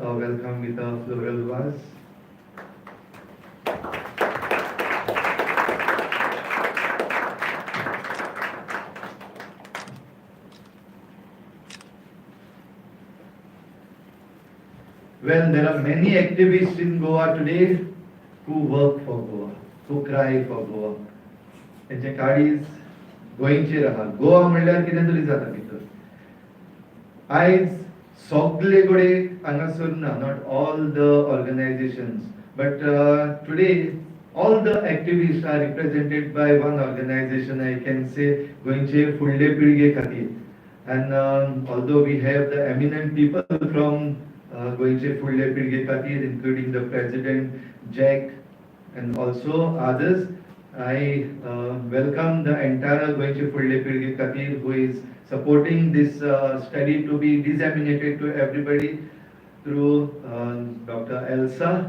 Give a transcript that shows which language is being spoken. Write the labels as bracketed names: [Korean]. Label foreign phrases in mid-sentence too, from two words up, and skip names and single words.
[English] Welcome with a floral vase. Well, there are many activists in Goa today who work for Goa, who cry for Goa. [Konkani] त्यांचे काळीज गोंयचेर आहा. गोवा म्हणल्यार कितें तरी जाता भितर. आयज सगळे गोडे हांगासर ना, [English] not all the organizations, but today all the activists are represented by one organization, I can say, [Konkani] गोंयचे फुडले पिळगे खातीर. [English] And although we have the eminent people from गोंयचे फुडले पिळगे खातीर, including the president, Jack, and also others, I welcome the entire Goinche Pulle Pirge Katir, who is supporting this study to be disseminated to everybody through Dr. Elsa.